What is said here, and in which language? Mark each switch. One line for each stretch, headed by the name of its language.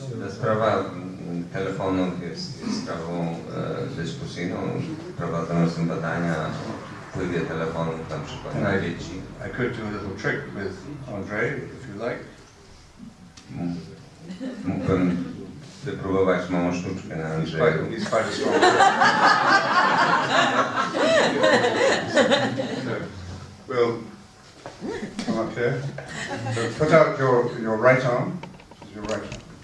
Polish: Sprawa telefonów jest sprawą dyskusyjną. Prowadzono są badania o wpływie telefonów na przykład na dzieci.
English: I could do a little trick with Andrei, if you like.
Polish: Mógłbym wypróbować małą sztuczkę na Andrzeju.
English: He's quite a strong person. We'll come up here. So put out your right arm. Your right arm.